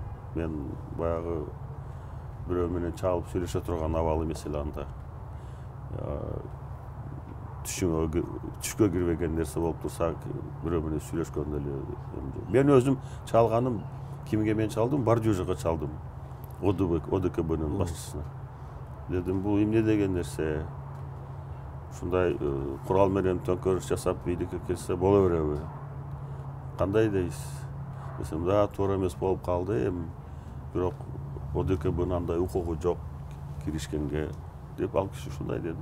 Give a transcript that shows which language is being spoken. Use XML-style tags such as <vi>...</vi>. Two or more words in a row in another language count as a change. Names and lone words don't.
<ky>Мен баягы бирөө менен чалып сүйлөшө турган абал эмес эле анда. Түшкө кирбеген нерсе болуп турса, бирөө менен сүйлөшкөн эле. Мен өзүм чалганым, кимге мен чалдым? Бардюжага чалдым. ОДКБнын башчысына. Дедим, бу эмне деген нерсе? Ушундай курал менен төңкөрүш жасап бийликке келсе боло береби? Кандай дейсиз? Десем, да, туура эмес болуп калды, эми бирок ОДКБнын андай укугу жок киришкенге деп ал киши ушундай деди.</ky>